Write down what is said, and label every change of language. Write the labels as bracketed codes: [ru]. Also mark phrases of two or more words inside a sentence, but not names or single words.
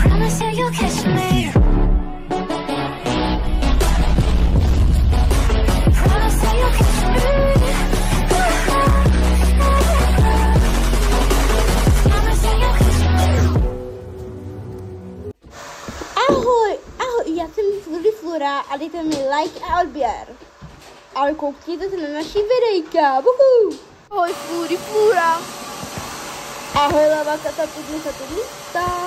[en] say you'll catch me. Promise that you'll catch me. Promise that you'll catch me. [cs] Ahoj, já jsem Flora a dejte mi like a odběr. Ale koukněte se na naši videjka. Buhu. Ahoj Flora. Ahoj Lava Kata.